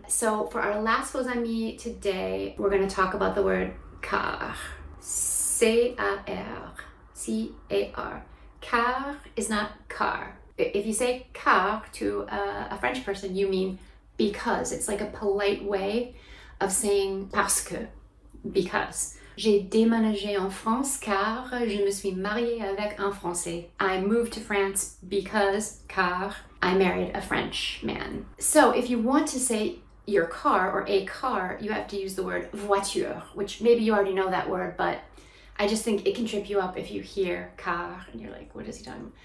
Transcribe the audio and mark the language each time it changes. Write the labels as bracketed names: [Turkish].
[English] So for our last faux amis today, we're going to talk about the word car. C-A-R. C-A-R. Car is not car. If you say car to a French person, you mean because. It's like a polite way of saying [French] parce que. [English] Because. [French] J'ai déménagé en France car je me suis mariée avec un Français. [English] I moved to France car I married a French man. So if you want to say your car or a car, you have to use the word voiture, which maybe you already know that word, but I just think it can trip you up if you hear car and you're like, what is he talking about?